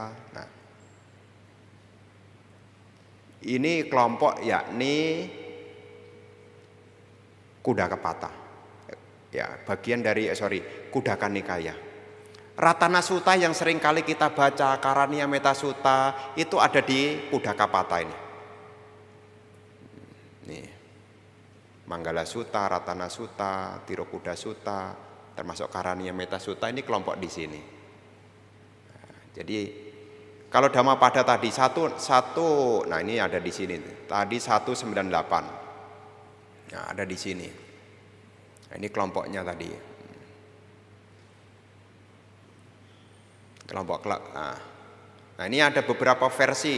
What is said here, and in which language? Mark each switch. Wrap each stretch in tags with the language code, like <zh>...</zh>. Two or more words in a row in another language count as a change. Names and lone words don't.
<id>Nah, ini kelompok yakni Kudakapata. Ya, bagian dari Kudaka Nikaya. Ratana Sutta yang sering kali kita baca, Karaniya Metta Sutta, itu ada di Kudakapata ini. Nih. Manggala Sutta, Ratana Sutta, Tirokuda Sutta, termasuk Karaniya Metta Sutta, ini kelompok di sini. Nah, jadi kalau Dhammapada tadi satu, nah ini ada di sini. Tadi 198. Nah, ada di sini. Nah, ini kelompoknya tadi. Nah, ini ada beberapa versi.</id>